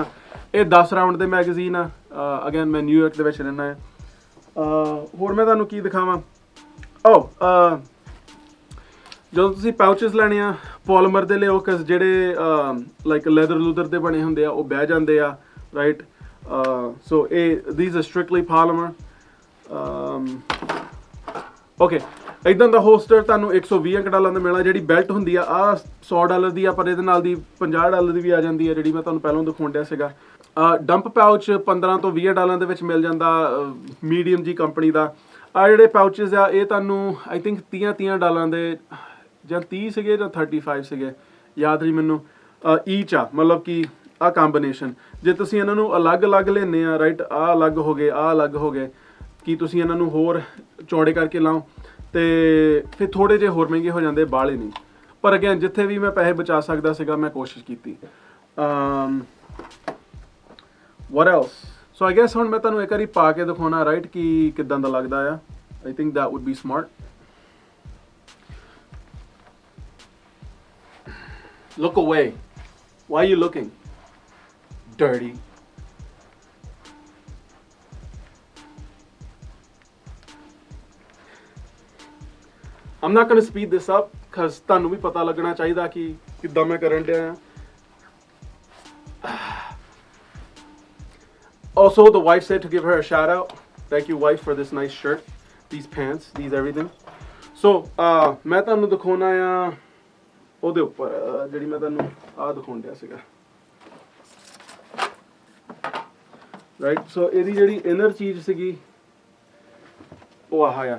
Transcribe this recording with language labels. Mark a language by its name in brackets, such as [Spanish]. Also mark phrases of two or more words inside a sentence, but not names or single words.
[Punjabi] ਇਹ 10 ਰਾਊਂਡ ਦੇ ਮੈਗਜ਼ੀਨ ਆ। ਅਗੇਨ ਮੈਂ ਨਿਊਯਾਰਕ ਦੇ ਵਿੱਚ ਰਹਿੰਦਾ ਆ। ਹੋਰ ਮੈਂ ਤੁਹਾਨੂੰ ਕੀ ਦਿਖਾਵਾਂ। ਜਦੋਂ ਤੁਸੀਂ ਪਾਊਚਸ ਲੈਣੇ ਆ ਪੋਲੀਮਰ ਦੇ ਲਿਓ, ਕਿਸ ਜਿਹੜੇ [English] like leather [Punjabi] ਲੂਦਰ ਦੇ ਬਣੇ ਹੁੰਦੇ ਆ, ਉਹ ਬਹਿ ਜਾਂਦੇ ਆ, ਰਾਈਟ। [English] ਸੋ these are strictly polymer. [Punjabi] ਓਕੇ, ਇਦਾਂ ਦਾ ਹੋਸਟਰ ਤੁਹਾਨੂੰ $120 ਦਾ ਮਿਲਣਾ। ਜਿਹੜੀ ਬੈਲਟ ਹੁੰਦੀ ਆ $100 ਦੀ ਆ, ਪਰ ਇਹਦੇ ਨਾਲ ਦੀ $50 ਦੀ ਵੀ ਆ ਜਾਂਦੀ ਹੈ, ਜਿਹੜੀ ਮੈਂ ਤੁਹਾਨੂੰ ਪਹਿਲਾਂ ਦਿਖਾਉਣ ਡਿਆ ਸੀਗਾ। [English] dump pouch [Punjabi] 15 ਤੋਂ 20 ਡਾਲਰਾਂ ਦੇ ਵਿੱਚ ਮਿਲ ਜਾਂਦਾ, ਮੀਡੀਅਮ ਜੀ ਕੰਪਨੀ ਦਾ। ਆ ਜਿਹੜੇ ਪਾਊਚਸ ਆ ਇਹ ਤੁਹਾਨੂੰ [English] I think [Punjabi] 30 ਡਾਲਰਾਂ ਦੇ ਜਾਂ 30 ਸੀਗੇ ਜਾਂ 35 ਸੀਗੇ, ਯਾਦ ਨਹੀਂ ਮੈਨੂੰ, ਈਚ ਆ, ਮਤਲਬ ਕਿ ਆ ਕੰਬੀਨੇਸ਼ਨ। ਜੇ ਤੁਸੀਂ ਇਹਨਾਂ ਨੂੰ ਅਲੱਗ-ਅਲੱਗ ਲੈਂਦੇ ਆ ਰਾਈਟ, ਆਹ ਅਲੱਗ ਹੋ ਗਏ, ਆਹ ਅਲੱਗ ਹੋ ਗਏ, ਕਿ ਤੁਸੀਂ ਇਹਨਾਂ ਨੂੰ ਹੋਰ ਚੌੜੇ ਕਰਕੇ ਲਾਓ ਤੇ ਫਿਰ ਥੋੜੇ ਜਿਹੇ ਹੋਰ ਮਹਿੰਗੇ ਹੋ ਜਾਂਦੇ, ਬਾਹਲੇ ਨਹੀਂ। ਪਰ ਅਗੇਨ ਜਿੱਥੇ ਵੀ ਮੈਂ ਪੈਸੇ ਬਚਾ ਸਕਦਾ ਸੀਗਾ ਮੈਂ ਕੋਸ਼ਿਸ਼ ਕੀਤੀ। [English] what else? So I guess [Punjabi] ਹੁਣ ਮੈਂ ਤੁਹਾਨੂੰ ਇੱਕ ਵਾਰੀ ਪਾ ਕੇ ਦਿਖਾਉਣਾ ਰਾਈਟ ਕਿ ਕਿੱਦਾਂ ਦਾ ਲੱਗਦਾ ਆ। [English] I think that would be smart. Look away. Why are you looking? Dirty. I'm not going to speed this up because [Punjabi] ਤੁਹਾਨੂੰ ਵੀ ਪਤਾ ਲੱਗਣਾ ਚਾਹੀਦਾ ਕਿ ਕਿੱਦਾਂ ਮੈਂ ਕਰਨ ਡਿਆ ਆ। [English] Also, the wife said to give her a shout out. Thank you, wife, for this nice shirt, these pants, these everything. So, [Punjabi] ਮੈਂ ਤੁਹਾਨੂੰ ਦਿਖਾਉਣਾ ਆ ਉਹਦੇ ਉੱਪਰ ਜਿਹੜੀ ਮੈਂ ਤੁਹਾਨੂੰ ਆਹ ਦਿਖਾਉਣ ਡਿਆ ਸੀਗਾ ਰਾਈਟ। ਸੋ ਇਹਦੀ ਜਿਹੜੀ ਇਨਰ ਚੀਜ਼ ਸੀਗੀ ਉਹ ਆਹ ਆ।